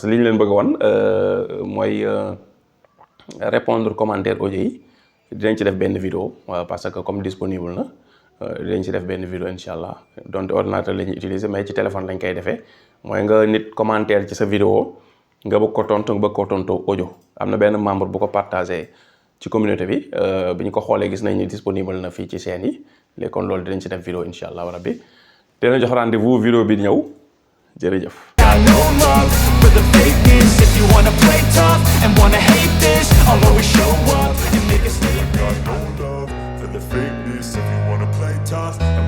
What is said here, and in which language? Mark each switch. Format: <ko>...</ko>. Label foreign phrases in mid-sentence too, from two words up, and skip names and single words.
<wo>que li ñu leen bëgg a wan mooy</wo> <fr>répondre commentaire audio</fr> <wo>yi dinañ ci def benn vidéo</wo> <fr>parce que comme disponible</fr> <wo>na dinañ ci def benn vidéo</wo> <ar>incha allah</ar> <wo>donte ordinateur la ñuy utiliser mais ci téléphone lañ koy defee mooy nga nit commentaire ci sa vidéo nga bëgg ko tontu audio am na benn membre bu ko partagé ci communauté bi bi ñu ko xoolee gis nañ ni disponible na fii ci chaîne yi léegi kon loolu dinañ ci def vidéo</wo> <ar>incha allah rabbi</ar> <wo>dina jox</wo> <fr>rendez-vous vidéo</fr> <wo>bi ñëw jërëjëf.</wo> <en>No love for the fakeness. If you wanna play tough and wanna hate this, I'll always show up and make a statement. Got no love for the fakeness. If you wanna play tough</en>